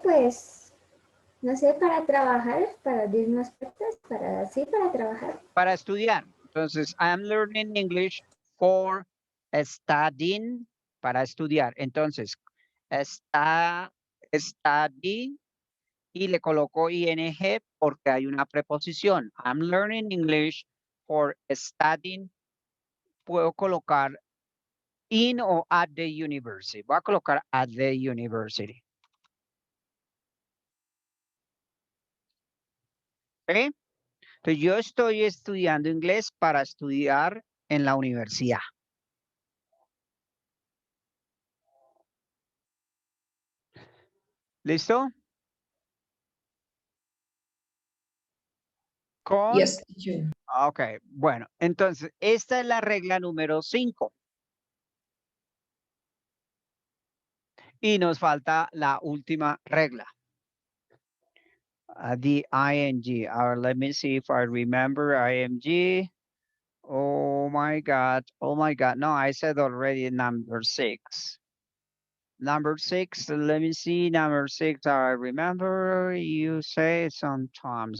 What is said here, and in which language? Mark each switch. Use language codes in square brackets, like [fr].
[es] Pues, no sé, para trabajar, para abrirnos puertas, para trabajar. Para estudiar. Entonces, [en] I'm learning English for studying, [es] para estudiar. Entonces, study y le coloco ing porque hay una preposición. [en] I'm learning English for studying. [es] Puedo colocar [en] in o at the university. [es] Voy a colocar [en] at the university. ¿Ok? [es] Entonces, yo estoy estudiando inglés para estudiar en la universidad. ¿Listo? Con [en] Yes, teacher. [es] Ok, bueno, entonces esta es la regla número 5. Y nos falta la última regla. [en] The ing. Let me see if I remember ing. Oh my God. Oh my God. No, I said already number 6. Number 6, let me see. Number 6, I remember you say sometimes.